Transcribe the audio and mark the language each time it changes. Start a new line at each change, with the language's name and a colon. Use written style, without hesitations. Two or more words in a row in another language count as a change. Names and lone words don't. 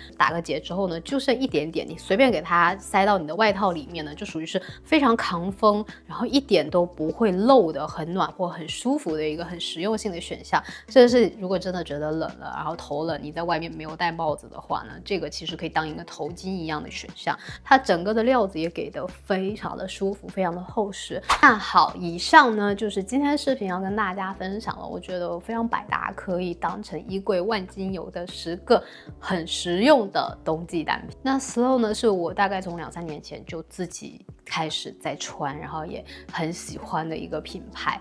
Chinese: 打個結之後呢，就剩一點點，你隨便給它塞到你的外套裡面呢，就屬於是非常抗風，然後一點都不會漏的，很暖和、很舒服的一個很實用性的選項。這是如果真的覺得冷了，然後頭冷，你在外面沒有戴帽子的話呢，這個其實可以當一個頭巾一樣的選項。它整個的料子也給的非常的舒服，非常的厚實。那好，以上呢就是今天視頻要跟大家分享了，我覺得非常百搭，可以當成衣櫃萬金油的10個很實用的冬季單品。那 Slow 呢是我大概從2-3年前就自己開始在穿，然後也很喜歡的一個品牌。